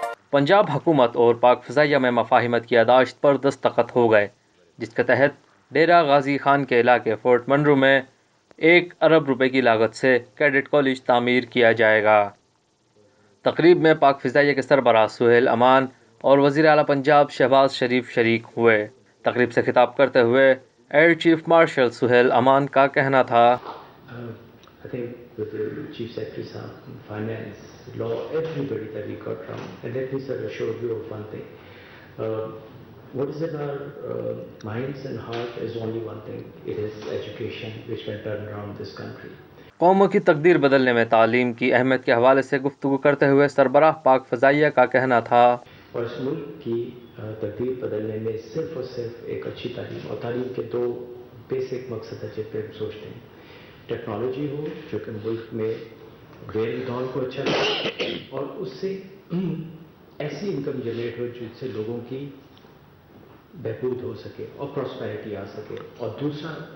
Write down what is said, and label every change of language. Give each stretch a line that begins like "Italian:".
Urdu: پنجاب حکومت اور پاک فضائیہ میں مفاہمت کی یادداشت پر دستخط ہو گئے، جس کے تحت ڈیرہ غازی خان کے علاقے فورٹ منرو میں 1 ارب روپے کی لاگت سے کیڈٹ کالج تعمیر کیا جائے گا۔ تقریب میں پاک فضائیہ کے سربراہ سہیل امان اور وزیر اعلیٰ پنجاب شہباز شریف شریک ہوئے۔ تقریب سے خطاب کرتے ہوئے ایئر چیف مارشل سہیل امان کا کہنا تھا،
English: I think with the Chief Secretary Sahab, Finance, Law, everybody that we got from, and let me sir assure you of one thing. What is in our minds and heart is only one thing. It is education which can turn around this country.
Urdu: قوموں کی تقدیر بدلنے میں تعلیم کی اہمیت کے حوالے سے گفتگو کرتے ہوئے سربراہ پاک فضائیہ کا کہنا تھا، اور اس ملک کی تقدیر بدلنے میں صرف اور صرف ایک اچھی تعلیم، اور تعلیم کے 2 بیسک مقصد ہے جن پہ ہم سوچتے ہیں۔ ٹیکنالوجی ہو جو کہ ملک میں غیر دور کو اچھا لگے، اور اس سے ایسی انکم جنریٹ ہو جس سے لوگوں کی بہبود ہو سکے اور پراسپیرٹی آ سکے۔ اور دوسرا